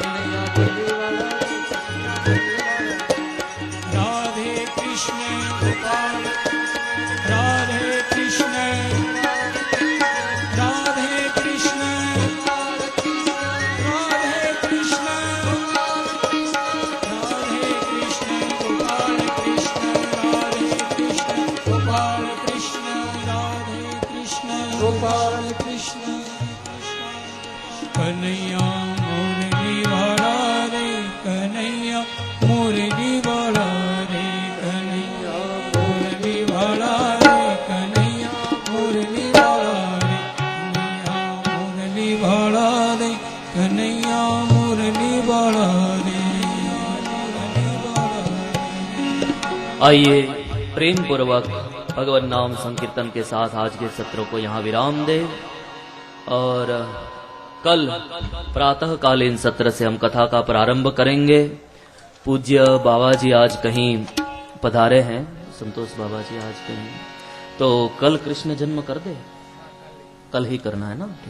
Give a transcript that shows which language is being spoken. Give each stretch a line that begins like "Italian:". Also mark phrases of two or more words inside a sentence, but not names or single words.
Hindi: राधे कृष्ण गोपाल, राधे कृष्ण, राधे कृष्ण, राधे कृष्ण, राधे कृष्ण गोपाल कृष्ण, राधे कृष्ण गोपाल कृष्ण, राधे कृष्ण गोपाल कृष्ण। कन्हैया मुरली वाला रे, कन्हैया मुरली वाला रे, कन्हैया मुरली वाला रे, कन्हैया मुरली वाला रे, कन्हैया मुरली वाला रे, कन्हैया मुरली वाला रे, मुरली वाला रे। आइए प्रेम पूर्वक भगवान नाम संकीर्तन के साथ आज के सत्र को यहाँ विराम दे और कल प्रातःकालीन सत्र से हम कथा का प्रारंभ करेंगे। पूज्य बाबा जी आज कहीं पधारे हैं, संतोष बाबा जी आज कहीं, तो तो कल कृष्ण जन्म कर दे, कल ही करना है ना, ठीक।